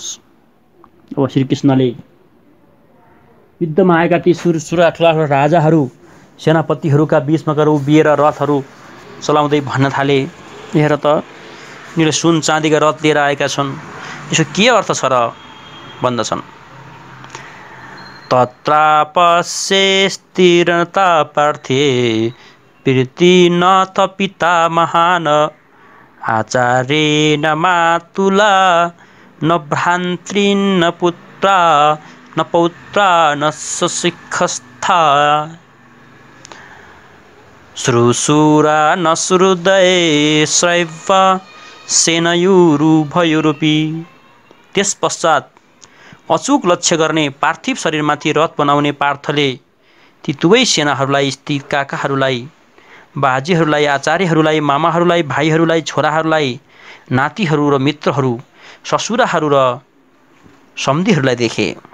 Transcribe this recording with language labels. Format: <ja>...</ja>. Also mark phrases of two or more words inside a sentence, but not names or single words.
<ne>अब श्रीकृष्णले युद्धमा आएका ती ठुला राजाहरू सेनापतिहरूका बीचमा गएर उभिएर रथहरू चलाउँदै भन्न थाले, हेर त यिनीहरूले सुन चाँदीका रथ लिएर आएका छन्, यसो के अर्थ छ र भन्दछन्।</ne> <sa>तत्रापस्ये स्थिरता पार्थे प्रीति नाथ पिता महान आचार्येण मातुला न भ्रातृ न पुत्रा न पौत्रा न सशिखस्था श्रुशूरा न श्रुदये शैव सेनयुरुभयोरुपि।</sa> <ne>त्यसपश्चात अचूक लक्ष्य गर्ने पार्थिव शरीरमाथि रथ बनाउने पार्थले ती दुवै सेनाहरूलाई स्थित काकाहरूलाई, बाजेहरूलाई, आचार्यहरूलाई, मामाहरूलाई, भाइहरूलाई, छोराहरूलाई, नातिहरू र मित्रहरू, ससुराहरू र सम्धिहरूलाई देखे।</ne>